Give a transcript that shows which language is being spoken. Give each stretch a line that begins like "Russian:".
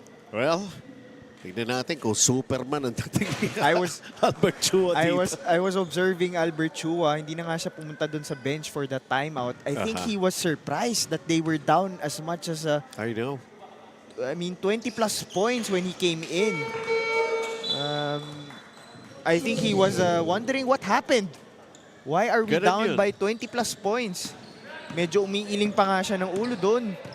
Filipino: Well, tignan natin kung Superman ang dating ni Albert Chua dito.
English: I was observing Albert Chua.
Filipino: Hindi na nga siya pumunta doon sa bench
English: for that timeout. I think he was surprised that they were down as much as I know. I mean, 20 plus points when he came in. I think he was wondering what happened. Why are we down by 20 plus points?
Filipino: Medyo umiiling pa nga siya ng ulo doon.